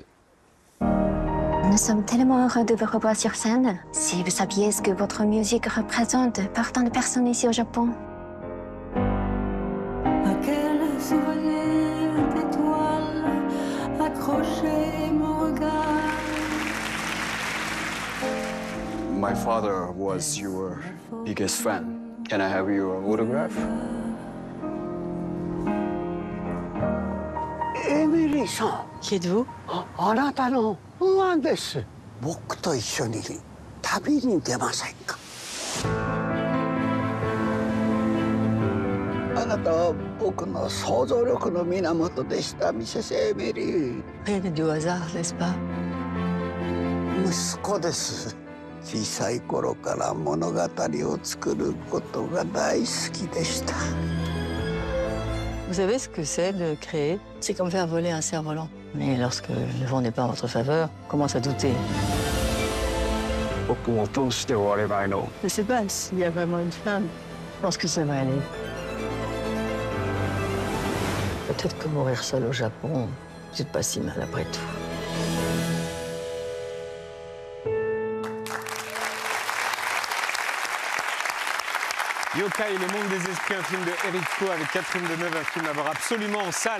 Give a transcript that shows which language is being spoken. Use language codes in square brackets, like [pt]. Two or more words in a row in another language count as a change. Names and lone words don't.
[fr] Nous sommes tellement heureux de vous revoir sur scène. Si vous saviez ce que votre musique représente pour tant de personnes ici au Japon. À quel souvenir d'étoiles accroché mon regard. [en] My father was your biggest fan. Can I have your autograph? [ja] Emily さん。 [fr] Qui êtes-vous? [ja] あなたのファンです。僕と一緒に旅に出ませんか。あなたは僕の想像力の源でした、ミセスエミリー。 [fr] Rien n'est du hasard, n'est-ce pas? [ja] 息子です。小さい頃から物語を作ることが大好きでした。 [fr] Vous savez ce que c'est de créer? C'est comme faire voler un cerf-volant. Mais lorsque le vent n'est pas en votre faveur, on commence à douter. [ja] 僕もどうして終われないの? [fr] Je ne sais pas s'il y a vraiment une fin. Je pense que ça va aller. Peut-être que mourir seul au Japon, c'est pas si mal après tout. Yokai, Le Monde des Esprits, un film de Éric Caux avec Catherine Deneuve, un film à voir absolument en salle.